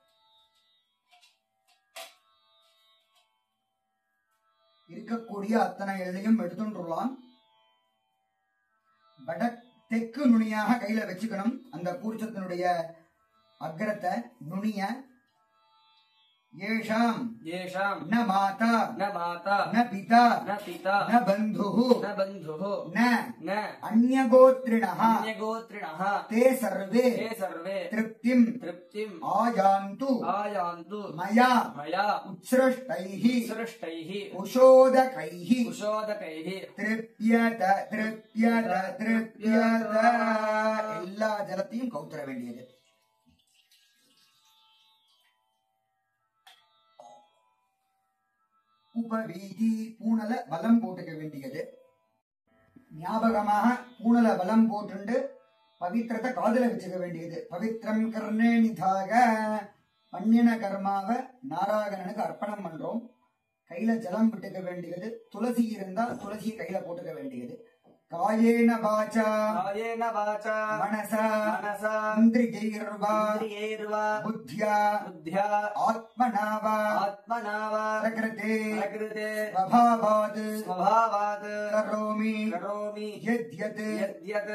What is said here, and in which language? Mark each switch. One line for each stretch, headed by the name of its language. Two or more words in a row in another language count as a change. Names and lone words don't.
Tamil: இருக்கக்கூடிய அத்தனை எல்லையும் எடுத்துட்டுலாம் வட தெற்கு நுனியாக கையில வச்சுக்கணும். அந்த கூர்ச்சத்தினுடைய அக்ரத்தை நுனிய येषाम्
Sanskrit: येषाम् न माता न माता न पिता न पिता न बन्धुः न बन्धुः न न अन्यगोत्रिणः अन्यगोत्रिणः ते सर्वे तृप्तिम् तृप्तिम् आयान्तु आयान्तु मया मया उत्सृष्टैः सृष्टैः उषोदकैः उषोदकैः तृप्यत तृप्यत तृप्यत.
Tamil: எல்லா ஜலத்தையும் கவுத்தர வேண்டியது. உபவீதி பூணல பலம் போட்டுக்க வேண்டியது. ஞாபகமாக பூணல பலம் போட்டு பவித்திரத்தை காதல வச்சுக்க வேண்டியது. பவித்திரம்
Sanskrit: कर्णे निधाय
Tamil: பண்ணின கர்மாவை நாராயணனுக்கு அர்ப்பணம் பண்றோம். கையில ஜலம் விட்டுக்க வேண்டியது. துளசி இருந்தா துளசியை கையில போட்டுக்க வேண்டியது.
Sanskrit: कायेन वाचा कायेन वाचा மனசா मनसा இந்திரியைர்வா इन्द्रियैर्वा புத்யா बुद्ध्या आत्मना वा आत्मना वा பிரகிருதே प्रकृते ஸ்வபாவாத் स्वभावात् கரோமி करोमि யத்யத் यद्यत्